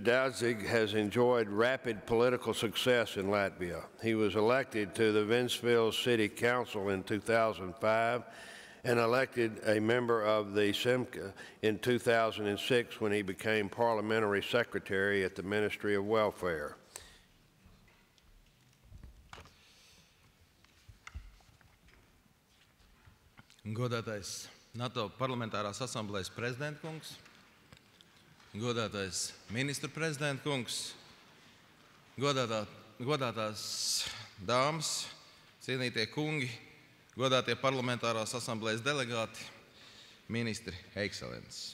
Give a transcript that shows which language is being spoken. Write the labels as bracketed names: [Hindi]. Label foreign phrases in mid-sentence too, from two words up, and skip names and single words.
[English] Daudzig has enjoyed rapid political success in Latvia. He was elected to the Ventspils City Council in 2005 and elected a member of the SEMCA in 2006 when he became Parliamentary Secretary at the Ministry of Welfare. [Latvian] Godātais NATO parlamentārās asamblejas prezidenta kungs, godātais ministru prezidenta kungs, godātās dāmas, cienītie kungi, godātie parlamentārās asamblejas delegāti, ministri, ekscelences.